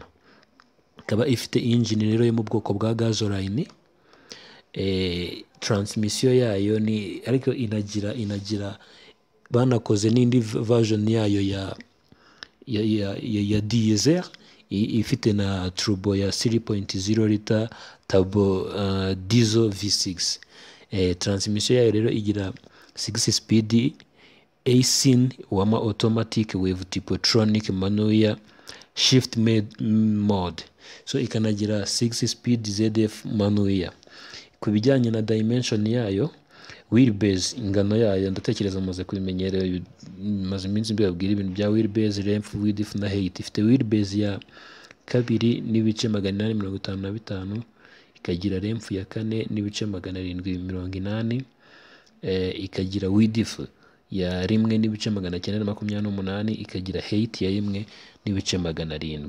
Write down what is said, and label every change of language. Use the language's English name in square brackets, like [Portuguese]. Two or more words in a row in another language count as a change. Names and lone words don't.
[Kinyarwanda] Ikaba ifite engine rero yo mu bwoko bwa gasoline. Transmission yayo ni ariko inagira banakoze n'indi version yayo ya diesel, ifite na turbo ya [English] 3.0 liter turbo diesel V6. [Kinyarwanda] Transmission yayo rero igira [English] 6 speed ASIN [Kinyarwanda] wama [English] automatic with Tiptronic manual shift mode, [Kinyarwanda] so ikanagira [English] 6 speed ZF manual. [Kinyarwanda] Ku bijyanye na dimension yayo, wheelbase, ingano yayo ndatekereza mumaze kubimenyera, maze iminsi mbibabwira ibintu bya [English] wheelbase, length, width [Kinyarwanda] na height. Ifite wheelbase ya 2.855, ikagira length ya 4.780, ikagira width ya 1.928, ikagira height ya 1.700.